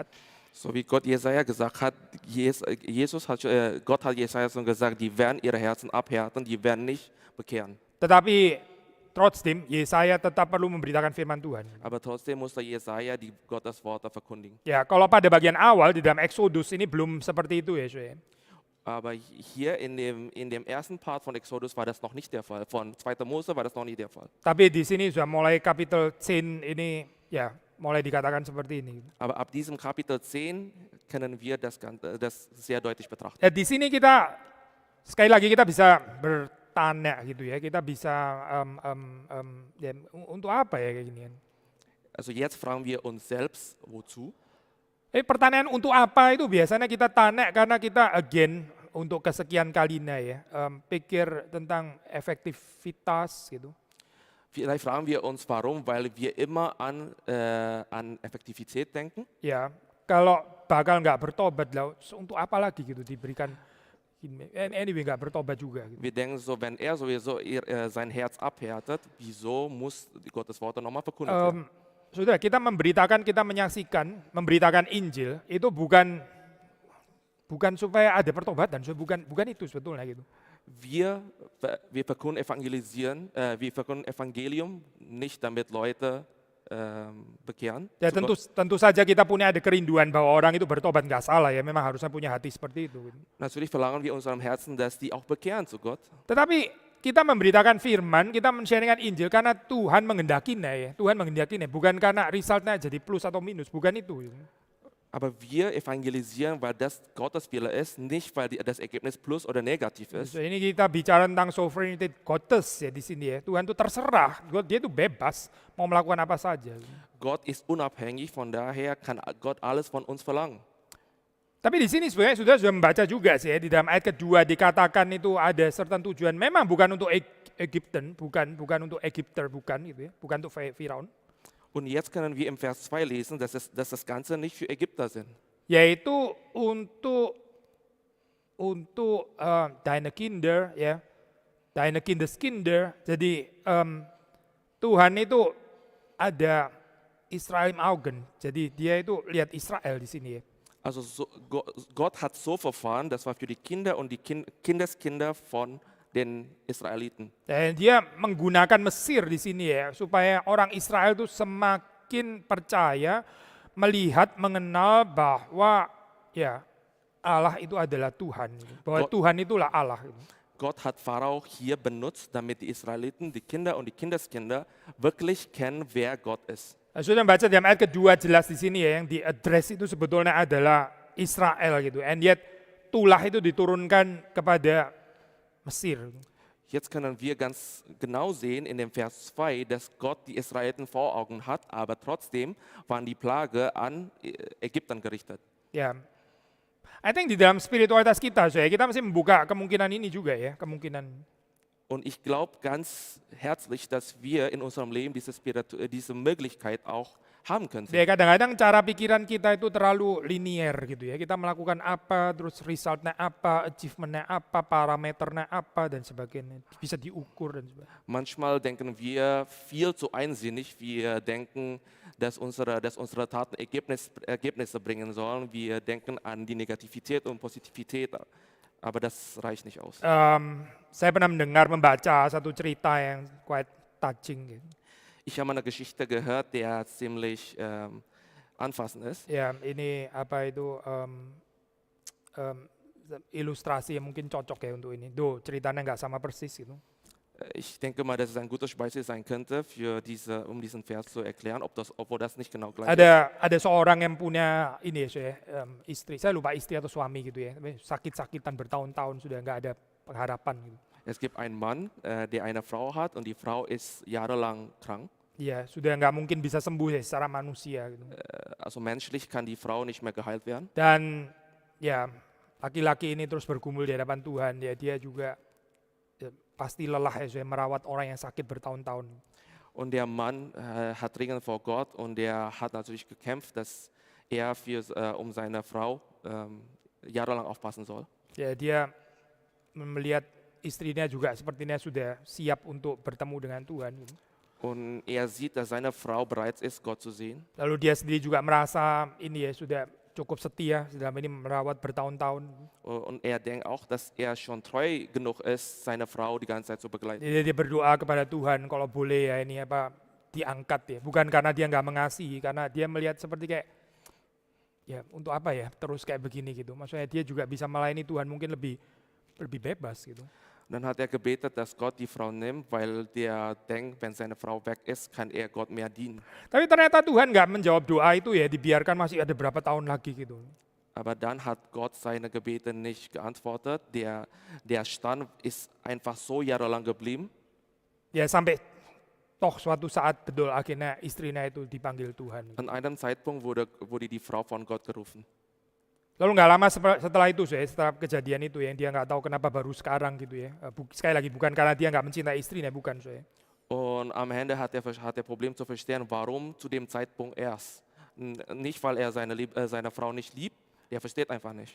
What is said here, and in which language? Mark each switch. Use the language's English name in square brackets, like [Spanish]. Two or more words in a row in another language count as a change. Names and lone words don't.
[German] So wie Gott Jesaja gesagt hat, Gott hat Jesaja schon gesagt, die werden ihre Herzen abhärten, die werden nicht bekehren. [Indonesian] Tetapi trotzdem Yesaya tetap perlu memberitakan firman Tuhan. [German] Aber trotzdem musste Jesaja die Gottes Worte verkündigen. [Indonesian] Ya, kalau pada bagian awal di dalam Exodus ini belum seperti itu ya. [German] Aber hier in dem ersten Part von Exodus war das noch nicht der Fall. Von 2. Mose war das noch nicht der Fall. [Indonesian] Tapi di sini sudah mulai kapitel 10 ini ya mulai dikatakan seperti ini. [German] Aber ab diesem Kapitel 10 können wir das sehr deutlich betrachten. [Indonesian] Ya, di sini kita sekali lagi kita bisa bertanya gitu ya, kita bisa ya, untuk apa ya kayak gini. [German] Also jetzt fragen wir uns selbst, wozu? [Indonesian] Pertanyaan untuk apa itu biasanya kita tanya karena kita untuk kesekian kalinya ya, pikir tentang efektivitas gitu. [German] Vielleicht fragen wir uns, warum, weil wir immer an Effektivität denken. [Indonesian] Ya, kalau bakal nggak bertobat lah, untuk apa lagi gitu diberikan. Anyway nggak bertobat juga. Gitu. [German] Wir denken so, wenn sowieso sein Herz abhärtet, wieso muss Gottes Worte nochmal verkündet werden? [Indonesian] Saudara, kita memberitakan, kita menyaksikan, memberitakan Injil itu bukan supaya ada pertobatan, bukan itu sebetulnya gitu. [German] Wir verkünden wir verkünden Evangelium nicht, damit Leute bekehren. [Indonesian] Ya tentu saja kita punya ada kerinduan bahwa orang itu bertobat, nggak salah ya, memang harusnya punya hati seperti itu. [German] Natürlich verlangen wir unserem Herzen, dass die auch bekehren zu Gott. [Indonesian] Tetapi kita memberitakan firman, kita men-sharingkan Injil karena Tuhan menghendakinya ya. Tuhan menghendakinya, bukan karena resultnya jadi plus atau minus, bukan itu. [German] Aber wir evangelisieren, weil das Gottes Wille ist, nicht weil das Ergebnis plus oder negativ ist. [Indonesian] So, ini kita bicara tentang sovereignty Gottes ya di sini ya. Tuhan itu terserah, dia itu bebas mau melakukan apa saja. [German] Gott ist unabhängig, von daher kann Gott alles von uns verlangen. [Indonesian] Tapi di sini sebenarnya sudah membaca juga sih ya, di dalam ayat kedua dikatakan itu ada certain tujuan. Memang bukan untuk Egypten, bukan untuk Egypter, bukan gitu ya, bukan untuk Firaun. [German] Und jetzt können wir im Vers 2 lesen, dass das Ganze nicht für Ägypter sind. [Indonesian] Yaitu untuk untuk [German] deine Kinder, [Indonesian] ya, [German] deine Kindeskinder. [Indonesian] Jadi Tuhan itu ada Israel [German] im Augen. [Indonesian] Jadi dia itu lihat Israel di sini ya. [German] Also Gott hat so verfahren, das war für die Kinder und die Kindeskinder von den Israeliten. [Indonesian] Dan dia menggunakan Mesir di sini ya, supaya orang Israel itu semakin percaya, melihat, mengenal bahwa ya Allah itu adalah Tuhan, bahwa Tuhan itulah Allah. [German] Gott hat Pharao hier benutzt, damit die Israeliten, die Kinder und die Kindeskinder wirklich kennen, wer Gott ist. [Indonesian] Sudah baca di ayat kedua jelas di sini ya, yang di address itu sebetulnya adalah Israel gitu. [English] And yet [Indonesian] tulah itu diturunkan kepada Mesir. [German] Jetzt können wir ganz genau sehen in dem Vers 2, dass Gott die Israeliten vor Augen hat, aber trotzdem waren die Plage an Ägyptern gerichtet. [Indonesian] Ya, [English] I think [Indonesian] di dalam spiritualitas kita, kita masih membuka kemungkinan ini juga ya, kemungkinan. [German] Und ich glaube ganz herzlich, dass wir in unserem Leben diese Möglichkeit auch haben können. [Indonesian] Ya, kadang-kadang cara pikiran kita itu terlalu linier gitu ya. Kita melakukan apa, terus resultnya apa, achievementnya apa, parameternya apa, dan sebagainya. Bisa diukur dan sebagainya. [German] Manchmal denken wir viel zu einsinnig. Wir denken, dass unsere Taten Ergebnisse bringen sollen. Wir denken an die Negativität und Positivität. Aber das reicht nicht aus. [Indonesian] Saya pernah membaca satu cerita yang [English] quite touching. [Indonesian] Gitu. [German] Ich habe eine Geschichte gehört, der ziemlich anfassend ist. [Indonesian] Ya, ini apa itu ilustrasi yang mungkin cocok ya untuk ini. Ceritanya nggak sama persis gitu. [German] Ich denke mal, dass es ein gutes Beispiel sein könnte, um diesen Vers zu erklären, obwohl das nicht genau gleich ist. [Indonesian] Ada seorang yang punya ini ya, istri, saya lupa istri atau suami gitu ya, sakit-sakitan bertahun-tahun sudah nggak ada pengharapan gitu. [German] Es gibt einen Mann, der eine Frau hat und die Frau ist jahrelang krank. [Indonesian] Ya, sudah nggak mungkin bisa sembuh ya secara manusia gitu. [German] Also menschlich kann die Frau nicht mehr geheilt werden. [Indonesian] Dan ya laki-laki ini terus bergumul di hadapan Tuhan, ya dia juga ya, pasti lelah ya merawat orang yang sakit bertahun-tahun. [German] Und der Mann hat dringend vor Gott und der hat natürlich gekämpft, dass er um seine Frau jahrelang aufpassen soll. [Indonesian] Ya, dia melihat istrinya juga sepertinya sudah siap untuk bertemu dengan Tuhan. [German] Und er sieht, dass seine Frau bereit ist, Gott zu sehen. [Indonesian] Lalu dia sendiri juga merasa ini ya sudah cukup setia dalam ini merawat bertahun-tahun. [German] Und er denkt auch, dass er schon treu genug ist, seine Frau die ganze Zeit zu begleiten. [Indonesian] Jadi dia berdoa kepada Tuhan kalau boleh ya ini apa diangkat ya. Bukan karena dia nggak mengasihi, karena dia melihat seperti kayak ya untuk apa ya terus kayak begini gitu. Maksudnya dia juga bisa melayani Tuhan mungkin lebih bebas gitu. [German] Dann hat er gebetet, dass Gott die Frau nimmt, weil der denkt, wenn seine Frau weg ist, kann er Gott mehr dienen. [Indonesian] Tapi ternyata Tuhan nggak menjawab doa itu ya, dibiarkan masih ada berapa tahun lagi gitu. [German] Aber dann hat Gott seine Gebete nicht geantwortet. Der Stand ist einfach so jahrelang geblieben. [Indonesian] Ya sampai toh suatu saat betul akhirnya istrinya itu dipanggil Tuhan. [German] An einem Zeitpunkt wurde die Frau von Gott gerufen. [Indonesian] Lalu nggak lama setelah itu, setelah kejadian itu yang dia nggak tahu kenapa baru sekarang gitu ya. Sekali lagi bukan karena dia nggak mencintai istrinya, bukan. [German] Und am Ende hat er Problem zu verstehen, warum zu dem Zeitpunkt erst. Nicht, weil er seine Frau nicht liebt, der versteht einfach nicht.